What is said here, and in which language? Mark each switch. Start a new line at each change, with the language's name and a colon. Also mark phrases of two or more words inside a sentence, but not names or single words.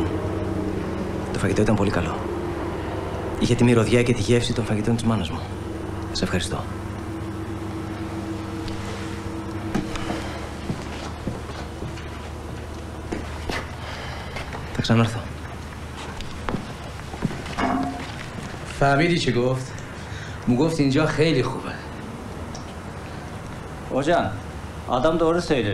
Greek: Το φαγητό ήταν πολύ καλό. Είχε τη μυρωδιά και τη γεύση των φαγητών της μάνας μου. Σε ευχαριστώ. Θα ξανάρθω.
Persian: فهمیدی چی گفت؟ گفت اینجا خیلی خوبه.
Turkish: Hocam, adam doğru söylüyor.